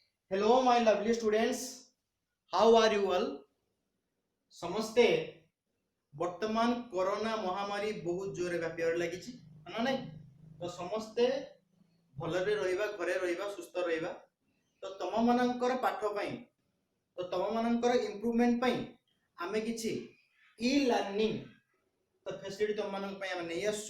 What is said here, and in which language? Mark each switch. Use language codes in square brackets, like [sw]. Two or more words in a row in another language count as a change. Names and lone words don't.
[en] Hello, my lovely students. How are you all? [or] ସମସ୍ତେ ବର୍ତ୍ତମାନ କରୋନା ମହାମାରୀ ବହୁତ ଜୋରରେ ବ୍ୟାପିବାରେ ଲାଗିଛି ନା ନାଇଁ? ତ ସମସ୍ତେ ଭଲରେ ରହିବା, ଘରେ ରହିବା, ସୁସ୍ଥ ରହିବା। ତ ତମ ମାନଙ୍କର ପାଠ ପାଇଁ, ତ ତମ ମାନଙ୍କର ଇମ୍ପ୍ରୁଭମେଣ୍ଟ ପାଇଁ ଆମେ କିଛି [en] e learning [or] ତ ଫେସିଲିଟି ତମ ମାନଙ୍କ ପାଇଁ ଆମେ ନେଇ ଆସୁଛୁ।